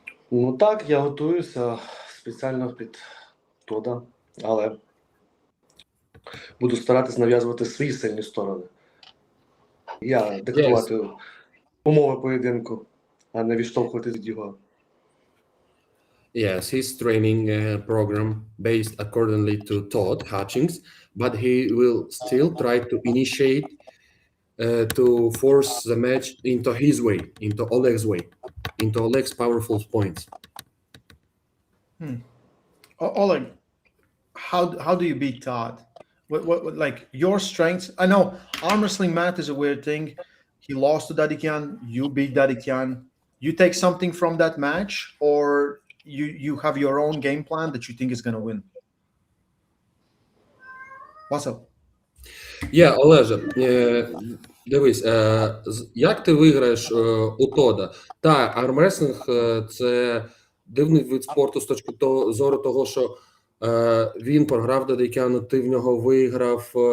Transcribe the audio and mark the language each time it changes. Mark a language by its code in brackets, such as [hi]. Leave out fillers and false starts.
[uk] Ну так, я готуюся спеціально під Тода, але буду старатись нав'язувати свої сильні сторони. Я диктувати умови поєдинку, а не відштовхувати від його. [en] Yes, his training program based accordingly to Todd Hutchings, but he will still try to initiate to force the match into his way, into Oleg's powerful points. Oleg, how do you beat Todd? What like your strengths? I know arm wrestling math is a weird thing. He lost to Dadikian, you beat Dadikian. You take something from that match, or you have your own game plan that you think is going to win? What's up? [uk] Олеже, дивись, як ти виграєш у Тода? Та, армрестлинг – це дивний вид спорту з точки зору того, що він програв Дадикяну, ти в нього виграв.